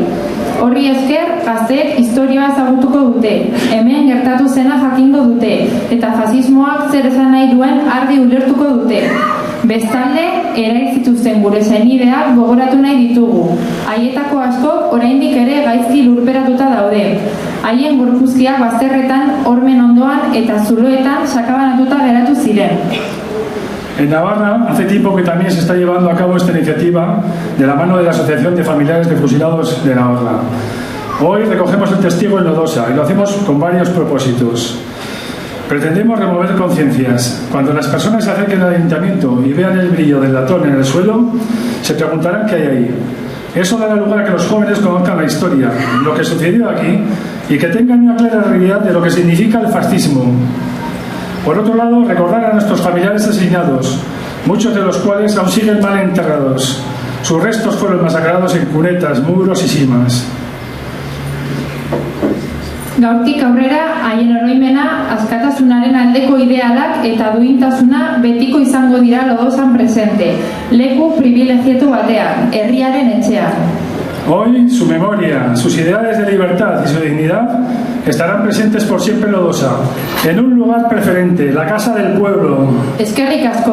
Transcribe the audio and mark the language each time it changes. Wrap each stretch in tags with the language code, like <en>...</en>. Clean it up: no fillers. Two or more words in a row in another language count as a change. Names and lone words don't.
<eu>Horri esker, gazteek historioa ezagutuko dute, hemen gertatu zena jakingo dute, eta fasismoak zer esan nahi duen argi ulertuko dute. Bestalde, erail zituzten gure senideak gogoratu nahi ditugu. Haietako askok oraindik ere gaizki lurperatuta daude. Haien gorpuzkiak bazterretan, hormen ondoan eta zuloetan sakabanatuta geratu ziren.</eu> <es>En Navarra, hace tiempo que también se está llevando a cabo esta iniciativa de la mano de la Asociación de Familiares de Fusilados de Navarra. Hoy recogemos el testigo en Lodosa y lo hacemos con varios propósitos. Pretendemos remover conciencias. Cuando las personas se acerquen al ayuntamiento y vean el brillo del latón en el suelo, se preguntarán qué hay ahí. Eso dará lugar a que los jóvenes conozcan la historia, lo que sucedió aquí, y que tengan una clara realidad de lo que significa el fascismo. Por otro lado, recordar a nuestros familiares asesinados, muchos de los cuales aún siguen mal enterrados. Sus restos fueron masacrados en cunetas, muros y simas.</es> <eu>Gaurtik aurrera, haien oroimena, askatasunaren aldeko idealak eta duintasuna betiko izango dira Lodozan presente, leku privilegiatu batean, herriaren etxean.</eu> <es>Hoy su memoria, sus ideales de libertad y su dignidad estarán presentes por siempre en Lodosa, en un lugar preferente, la Casa del Pueblo.</es> <eu>Eskerrik asko.</eu>